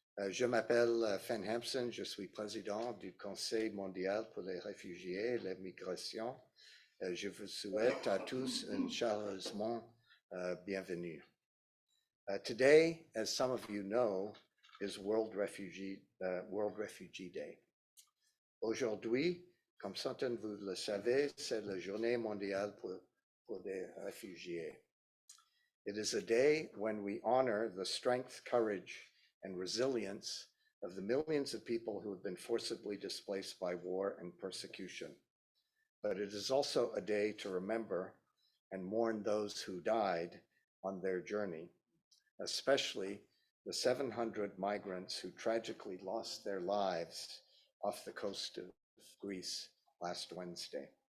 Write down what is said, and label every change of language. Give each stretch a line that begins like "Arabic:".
French: Je m'appelle Fen Hampson, je suis président du Conseil mondial pour les réfugiés et les migrations. Je vous souhaite à tous une chaleureusement bienvenue.
English: Today, as some of you know, is World Refugee Day.
French: Aujourd'hui, comme certains vous le savez, c'est la journée mondiale pour les réfugiés.
English: It is a day when we honor the strength, courage, and resilience of the millions of people who have been forcibly displaced by war and persecution. But it is also a day to remember and mourn those who died on their journey, especially the 700 migrants who tragically lost their lives off the coast of Greece last Wednesday.